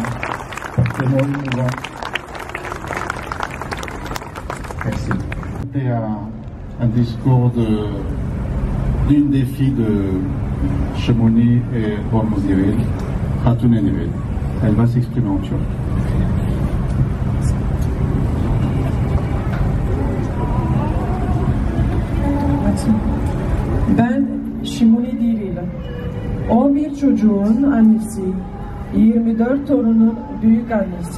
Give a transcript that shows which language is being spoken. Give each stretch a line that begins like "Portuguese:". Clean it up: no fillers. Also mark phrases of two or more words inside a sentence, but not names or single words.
French: Portez-moi émouvant. Merci. C'était un discours d'une des filles de Shimoni et Urmuz Diril, Hatun Enived. Elle va s'exprimer en turc.
Turkish: Ben Shimoni Diril, 11 çocuğun annesi, 24 torunun büyük annesi.